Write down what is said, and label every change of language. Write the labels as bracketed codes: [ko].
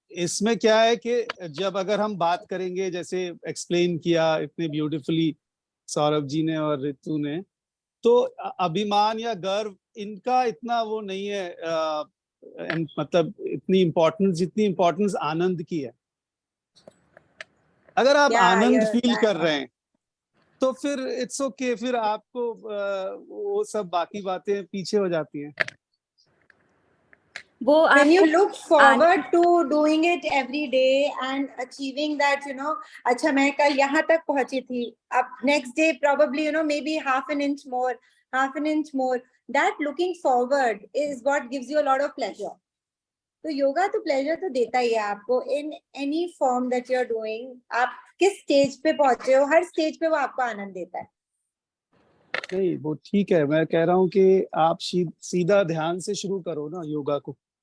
[hi] इसमें क्या है कि जब अगर हम बात करेंगे, जैसे एक्सप्लेन किया इतने ब्यूटीफुली सौरभ जी ने और ऋतु ने, तो अभिमान या गर्व इनका इतना वो नहीं है, मतलब इतनी इम्पोर्टेंस जितनी इम्पोर्टेंस आनंद की है. अगर आप आनंद फील कर रहे हैं तो फिर [en] it's okay, [hi] फिर आपको वो सब बाकी बातें पीछे हो जाती हैं. [en] When you look forward to doing it every day and achieving that, [hi] अच्छा मैं कल यहाँ तक पहुंची थी, अब [en] next day probably maybe half an inch more, that looking forward is what gives you a lot of pleasure. [hi] तो योगा तो pleasure तो देता ही है आपको [en] in any form that you're doing. [hi] आप किस stage पे पहुंचे हो, हर stage पे वो आपको आनंद देता है. नहीं वो ठीक है, मैं कह रहा हूँ कि आप सीधा ध्यान से शुरू करो ना योगा को.